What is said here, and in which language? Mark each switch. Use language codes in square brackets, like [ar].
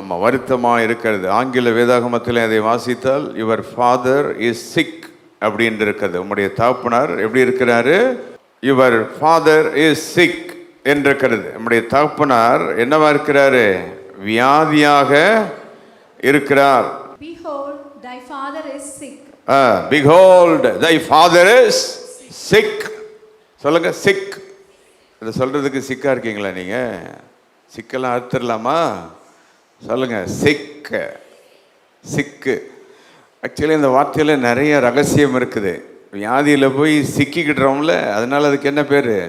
[ta] ஆமா, வருத்தமா இருக்கிறது. ஆங்கில வேதாகமத்தில் அதை வாசித்தால் [en] your father is sick [ta] அப்படின்னு இருக்கிறது. உம்முடைய தகப்பனார் எப்படி இருக்கிறாரு? [en] your father is sick [ta] என்றிருக்கிறது. நம்முடைய தகப்பனார் என்னவா இருக்கிறாரு? வியாதியாக இருக்கிறார். [en] Behold, thy father is sick. Behold, thy father is sick. [ta] சொல்லுங்க, சிக். இதை சொல்றதுக்கு சிக்கா இருக்கீங்களா நீங்க? சிக்கெல்லாம் அறுத்துடலாமா? சொல்லுங்க, சிக். சிக்கு. ஆக்சுவலி இந்த வார்த்தையில நிறைய ரகசியம் இருக்குது. வியாதியில் போய் சிக்கிக்கிட்டுறோம்ல, அதனால அதுக்கு என்ன பேரு?